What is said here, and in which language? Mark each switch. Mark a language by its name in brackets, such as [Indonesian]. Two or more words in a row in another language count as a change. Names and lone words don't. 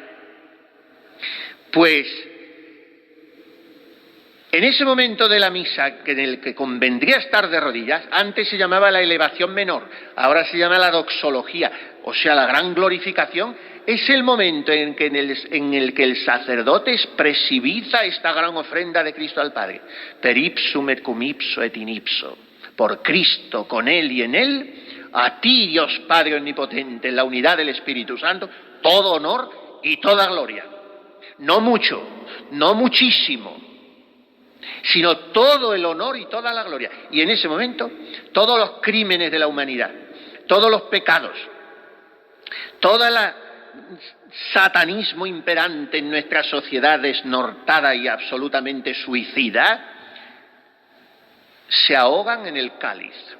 [Spanish] Pues, en ese momento de la misa, en el que convendría estar de rodillas, antes se llamaba la elevación menor, ahora se llama la doxología, o sea, la gran glorificación, es el momento en el que el sacerdote expresiviza esta gran ofrenda de Cristo al Padre. [Latin] Per ipsum et cum ipso et in ipso. [Spanish] por Cristo, con Él y en Él, a ti, Dios Padre Omnipotente, en la unidad del Espíritu Santo, todo honor y toda gloria. No mucho, no muchísimo, sino todo el honor y toda la gloria. Y en ese momento, todos los crímenes de la humanidad, todos los pecados, todo el satanismo imperante en nuestra sociedad desnortada y absolutamente suicida, se ahogan en el cáliz.